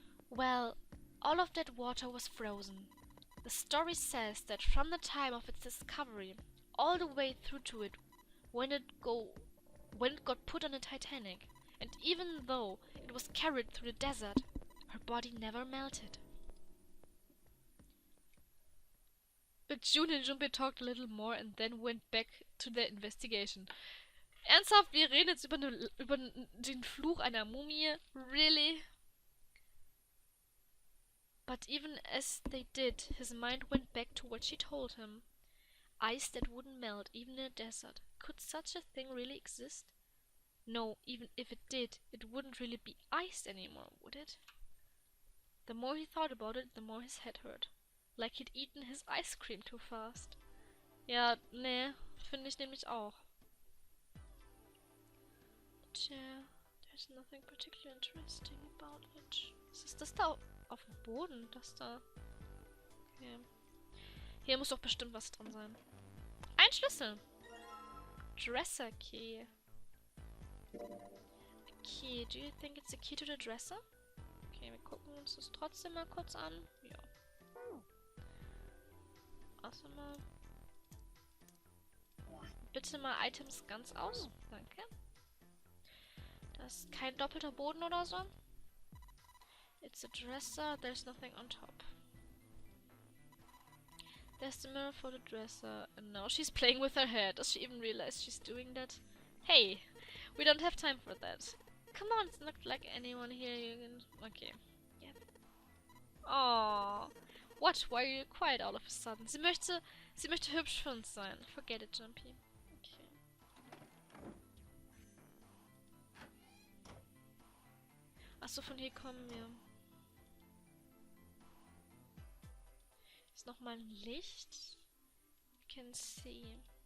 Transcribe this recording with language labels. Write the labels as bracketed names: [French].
[English] Well, all of that water was frozen. The story says that from the time of its discovery, all the way through to it, when it got put on the Titanic, and even though it was carried through the desert, her body never melted. But June and Junpei talked a little more and then went back to their investigation. [German] Ernsthaft, wir reden jetzt über den Fluch einer Mumie? [English] Really? But even as they did, his mind went back to what she told him. Ice that wouldn't melt, even in a desert. Could such a thing really exist? No, even if it did, it wouldn't really be ice anymore, would it? The more he thought about it, the more his head hurt. Like he'd eaten his ice cream too fast. [German] Ja, nee, finde ich nämlich auch. [English] Tja, there's nothing particularly interesting about it. [German] Was ist das da auf dem Boden? Das da. Okay. Hier muss doch bestimmt was dran sein. Ein Schlüssel. [English] Dresser key. A key. Do you think it's a key to the dresser? [German] Okay, wir gucken uns das trotzdem mal kurz an. Ja. Warte mal. Bitte mal Items ganz aus. Danke. Da ist kein doppelter Boden oder so. [English] It's a dresser. There's nothing on top. There's the mirror for the dresser. And now she's playing with her hair. Does she even realize she's doing that? Hey, we don't have time for that. Come on, it's not like anyone here you can... Okay. Yep. Oh, what? Why are you quiet all of a sudden? [German] Sie möchte hübsch für uns sein. [English] Forget it, Jumpy. [German] Okay. Achso, von hier kommen wir. Ist nochmal ein Licht. [English] You can see.